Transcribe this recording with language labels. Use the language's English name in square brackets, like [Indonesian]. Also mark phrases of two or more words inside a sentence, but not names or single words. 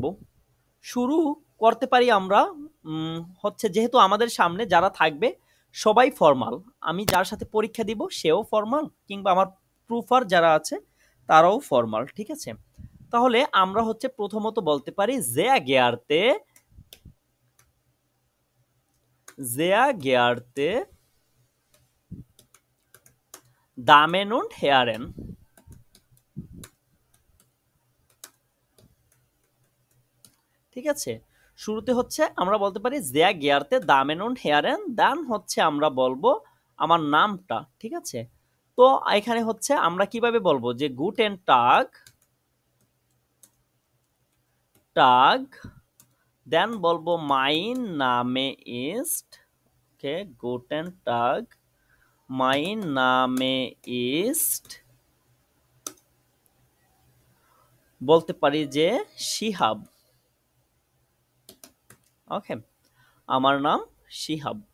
[Bangla] শুরু করতে পারি আমরা হচ্ছে, যেহেতু আমাদের সামনে যারা থাকবে সবাই ফর্মাল, আমি যার সাথে পরীক্ষা দিব সেও ফর্মাল, কিংবা আমার প্রুফার যারা আছে তারাও ফর্মাল, ঠিক আছে? তাহলে আমরা হচ্ছে প্রথমত বলতে পারি [German] sehr geehrte Damen und Herren, [Bangla] ঠিক আছে? শুরুতে হচ্ছে আমরা বলতে পারি [German] sehr geehrte Damen und Herren, [Bangla] দেন হচ্ছে আমরা বলবো আমার নামটা, ঠিক আছে? তো এখানে হচ্ছে আমরা কিভাবে বলবো যে [German] Guten Tag, [Bangla] দেন বলবো [German] mein Name ist, [Bangla] ওকে, [German] Guten Tag mein Name ist, [Bangla] বলতে পারি যে শিহাব, ওকে, আমার নাম শিহাব।